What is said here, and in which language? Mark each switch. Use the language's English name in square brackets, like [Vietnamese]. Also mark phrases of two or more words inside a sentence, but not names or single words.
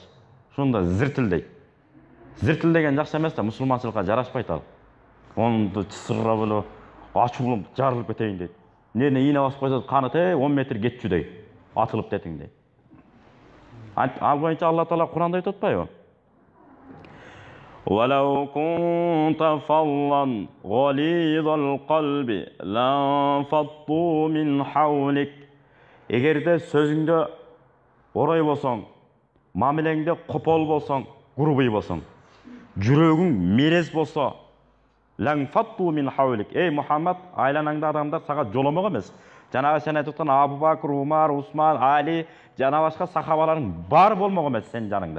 [Kyrgyz] Ушунда зиртилдейт. Зиртилдеген жакшы эмес да, мусулманчылыкка жарашпайт ал. Онду чысырап эле ачууланып жарылып кетейин дейт. Эмне ийне басып койсо каны 10 метр кетчү дейт. Атылып детиң дейт. Ал боюнча Алла Таала Куранда айтып атпайбы? [Arabic] وَلَوْ كُنْتَ فَظًّا غَلِيظَ الْقَلْبِ لَانفَضُّوا مِنْ حَوْلِكَ. [Kyrgyz] Эгерде сөзүңдө орой болсоң, мамилеңде копол болсоң, грубый болсоң, жүрөгүң мерез болсо, [Arabic] لانفضوا من حولك. [Kyrgyz] Ей Мухаммад, айланаңда адамдар сага жоламок эмес. Жанагы сен айтып аткан Абу Бакр, Умар, Усман, Али, жана башка сахабаларың бар болмок эмес сенин жаныңда.